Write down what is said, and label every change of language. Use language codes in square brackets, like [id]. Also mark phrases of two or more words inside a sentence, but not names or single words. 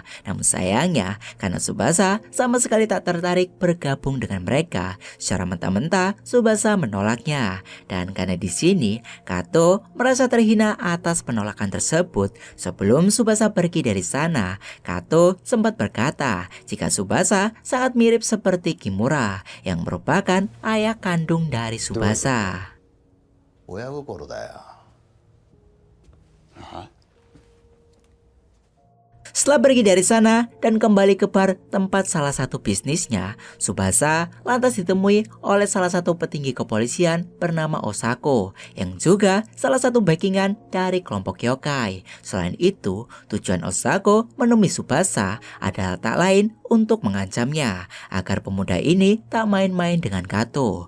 [id] Namun sayangnya, karena Tsubasa sama sekali tak tertarik bergabung dengan mereka, secara mentah-mentah Tsubasa menolaknya. Dan karena di sini, Kato merasa terhina atas penolakan tersebut. Sebelum Tsubasa pergi dari sana, Kato sempat berkata jika Tsubasa sangat mirip seperti Kimura yang merupakan ayah kandung dari Tsubasa. [ja] 親心だよ。は？ [id] Setelah pergi dari sana dan kembali ke bar tempat salah satu bisnisnya, Tsubasa lantas ditemui oleh salah satu petinggi kepolisian bernama Osako yang juga salah satu backingan dari kelompok yokai. Selain itu, tujuan Osako menemui Tsubasa adalah tak lain untuk mengancamnya agar pemuda ini tak main-main dengan Kato.